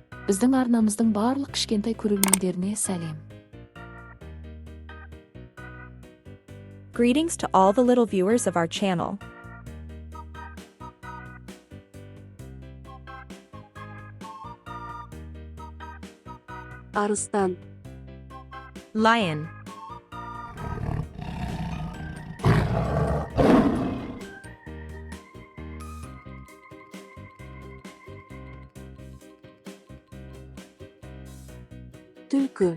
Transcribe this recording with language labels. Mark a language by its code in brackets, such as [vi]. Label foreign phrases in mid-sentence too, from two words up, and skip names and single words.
[kk] Біздің арнамыздың барлық кішкентай көрермендеріне сәлем. [en] Greetings to all the little viewers of our channel. [kk] Арыстан. [en] Lion. [kk] Түлкі.